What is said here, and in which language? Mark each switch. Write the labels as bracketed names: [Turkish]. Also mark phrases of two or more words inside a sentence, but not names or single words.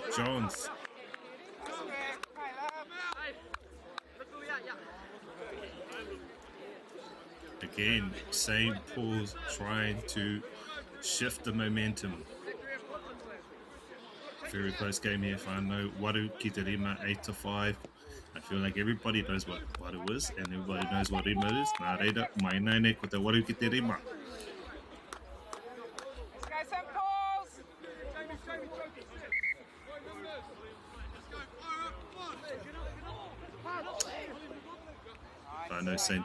[English] John's. Again, St. Paul's trying to shift the momentum. Very close game here. [Māori] Whanau, Waru ki te rima 8-5. [English] I feel like everybody knows what Waru is and everybody knows what rima is. [Māori] Nā reira, mai nene ko te Waru ki te rima. [English] I know St.